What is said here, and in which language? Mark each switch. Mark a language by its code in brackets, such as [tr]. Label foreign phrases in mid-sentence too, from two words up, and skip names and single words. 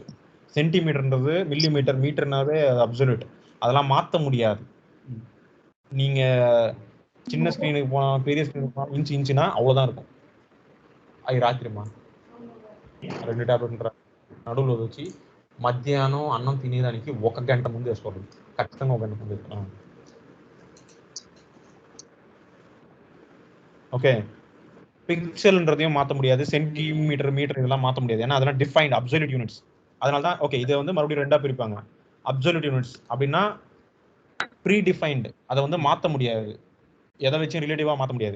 [ta] சென்டிமீட்டர்ன்றது மில்லிமீட்டர், மீட்டர்னாவே அப்சல்யூட். அதெல்லாம் மாற்ற முடியாது. நீங்க சின்ன ஸ்க்ரீனுக்கு போனால், பெரிய ஸ்க்ரீனுக்கு போனால் இன்ச்சுனா அவ்வளோதான் இருக்கும். ராத்திரிமா 2 டேப்லெட்ன்ற நடுவில் வச்சு [te] మధ్యాహ్నం అన్నం తినేదానికి 1 గంట ముందు వేసుకోవాలి. ఖచ్చితంగా 1 గంట ముందు వేసుకోవాలి. [ta] ஓகே, பிக்சல்ன்றதையும் மாற்ற முடியாது, சென்டிமீட்டர், மீட்டர் இதெல்லாம் மாற்ற முடியாது. ஏன்னா அதெல்லாம் டிஃபைன்ட் அப்சல்யூட் யூனிட்ஸ். அதனால தான் ஓகே இதை வந்து மறுபடியும் ரெண்டா பிரிப்பாங்க. அப்சல்யூட் யூனிட்ஸ் அப்படின்னா ப்ரீ டிஃபைன்டு, அதை வந்து மாற்ற முடியாது, எதை வச்சும் ரிலேட்டிவா மாற்ற முடியாது.